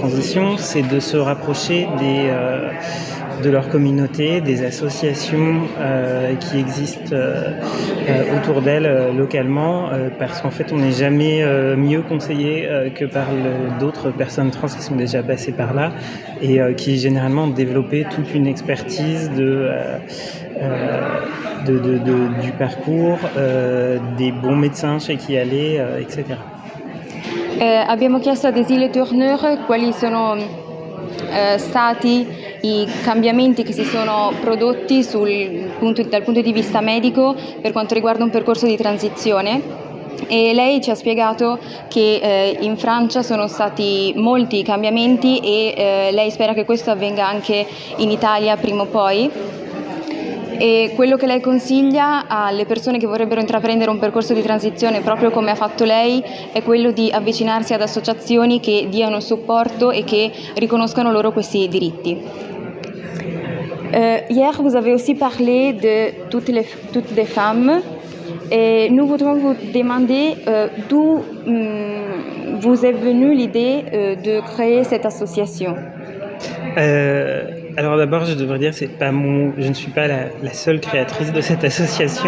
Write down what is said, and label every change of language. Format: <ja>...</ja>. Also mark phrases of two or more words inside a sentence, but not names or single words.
<fr>transition, c'est de se rapprocher de leur communauté, des associations qui existent autour d'elles localement, parce qu'en fait on n'est jamais mieux conseillé que par d'autres personnes trans qui sont déjà passées par là et qui généralement ont développé toute une expertise du parcours, des bons médecins chez qui aller, etc.</fr> <it>Abbiamo chiesto a Desile Tourneur quali sono stati i cambiamenti che si sono prodotti dal punto di vista medico per quanto riguarda un percorso di transizione. E lei ci ha spiegato che in Francia sono stati molti cambiamenti e lei spera che questo avvenga anche in Italia prima o poi. E quello che lei consiglia alle persone che vorrebbero intraprendere un percorso di transizione proprio come ha fatto lei è quello di avvicinarsi ad associazioni che diano supporto e che riconoscano loro questi diritti.</it> <fr>Hier, vous avez aussi parlé de toutes les femmes et nous voudrions vous demander d'où vous est venue l'idée de créer cette association. Alors d'abord, je devrais dire, je ne suis pas la seule créatrice de cette association.</fr>